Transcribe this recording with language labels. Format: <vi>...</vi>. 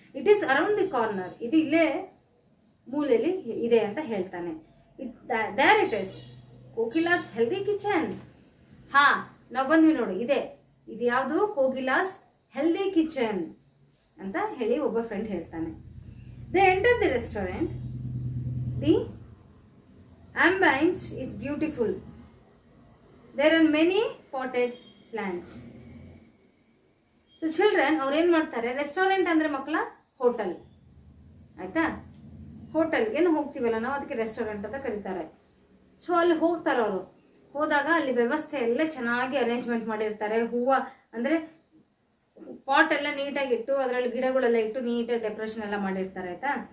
<en>it is around the corner,</en> <kn>ಇದು ಇಲ್ಲೇ ಮೂಲೆಯಲ್ಲಿ ಇದೆ ಅಂತ ಹೇಳ್ತಾನೆ.</kn> <en>There it is Kokila's healthy kitchen.</en> <kn>ಹಾ, ನಾವು ಬಂದ್ವಿ ನೋಡಿ, ಇದು ಯಾವುದು, ಕೋಕಿಲಾಸ್ ಹೆಲ್ದಿ ಕಿಚನ್ ಅಂತ ಹೇಳಿ ಒಬ್ಬ ಫ್ರೆಂಡ್ ಹೇಳ್ತಾನೆ.</kn> <en>They enter the restaurant. The ambience is beautiful. There are many potted plants.</en> <kn>So children, ಅವ್ರು ಏನ್ ಮಾಡ್ತಾರೆ, ರೆಸ್ಟೋರೆಂಟ್ ಅಂದ್ರೆ ಮಕ್ಕಳ ಹೋಟೆಲ್, ಆಯ್ತಾ. ಹೋಟೆಲ್ಗೆ ಹೋಗ್ತೀವಲ್ಲ ನಾವು, ಅದಕ್ಕೆ ರೆಸ್ಟೋರೆಂಟ್ ಅಂತ ಕರೀತಾರೆ. ಸೊ ಅಲ್ಲಿ ಹೋಗ್ತಾರೆ ಅವರು, ಹೋದಾಗ ಅಲ್ಲಿ ವ್ಯವಸ್ಥೆ ಎಲ್ಲ ಚೆನ್ನಾಗಿ ಅರೇಂಜ್ಮೆಂಟ್ ಮಾಡಿರ್ತಾರೆ. ಹೂವ ಅಂದ್ರೆ ಪಾಟ್ ಎಲ್ಲ ನೀಟಾಗಿ ಇಟ್ಟು ಅದರಲ್ಲಿ ಗಿಡಗಳೆಲ್ಲ ಇಟ್ಟು ನೀಟಾಗಿ ಡೆಕೋರೇಷನ್ ಎಲ್ಲ ಮಾಡಿರ್ತಾರೆ, ಆಯ್ತಾ.</kn>